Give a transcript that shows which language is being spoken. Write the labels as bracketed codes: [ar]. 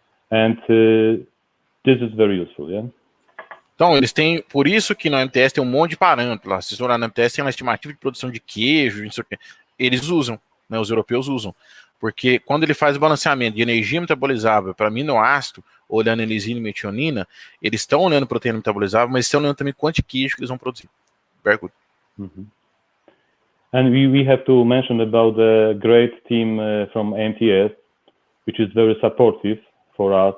[en] And this is very useful, yeah? [pt] Então, eles têm, por isso que na MTS tem um monte de parâmetros lá. Se você olhar na MTS, tem uma estimativa de produção de queijo, não sei o quê. Eles usam, né, os europeus usam, porque quando ele faz o balanceamento de energia metabolizável para aminoácido, olhando lisina e metionina, eles estão olhando proteína metabolizável, mas estão olhando também quanto de queijo que eles vão produzir. [en] Very good. And we have to mention about the great team from MTS, which is very supportive for us.